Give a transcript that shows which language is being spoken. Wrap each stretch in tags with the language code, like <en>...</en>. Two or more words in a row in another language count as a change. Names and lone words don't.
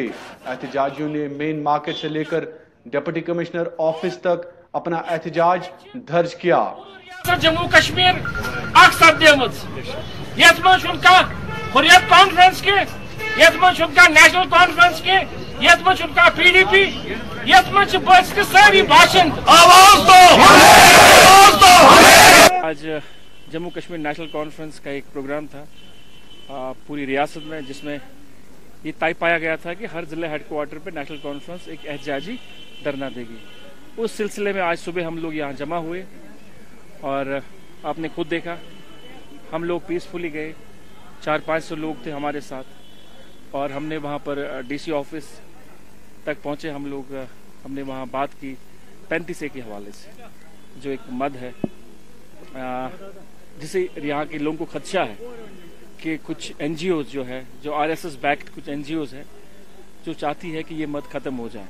<ur>احتجاجیوں نے مین مارکیٹ سے لے کر ڈپٹی کمشنر آفس تک اپنا احتجاج درج کیا۔ جموں کشمیر حریت کانفرنس کے</ur> <ks>یت من</ks> <ur>نیشنل کانفرنس کے</ur> <ks>یت من</ks> <ur>پی ڈی پی</ur> <ks>یت من</ks> <ur>بس ساری باشند آج جموں کشمیر نیشنل کانفرنس کا ایک پروگرام تھا پوری ریاست میں، جس میں یہ طے پایا گیا تھا کہ ہر ضلع ہیڈ کوارٹر پہ نیشنل کانفرنس ایک احتجاجی دھرنا دے گی۔ اس سلسلے میں آج صبح ہم لوگ یہاں جمع ہوئے اور آپ نے خود دیکھا ہم لوگ پیسفلی گئے، 400-500 لوگ تھے ہمارے ساتھ اور ہم نے وہاں پر ڈی سی آفس تک پہنچے ہم لوگ. ہم نے وہاں بات کی 35A کے حوالے سے، جو ایک مد ہے جسے یہاں کے لوگوں کو خدشہ ہے کہ کچھ NGOs جو ہے، جو RSS بیکڈ کچھ NGOs ہے، جو چاہتی ہے کہ یہ مد ختم ہو جائے.</ur>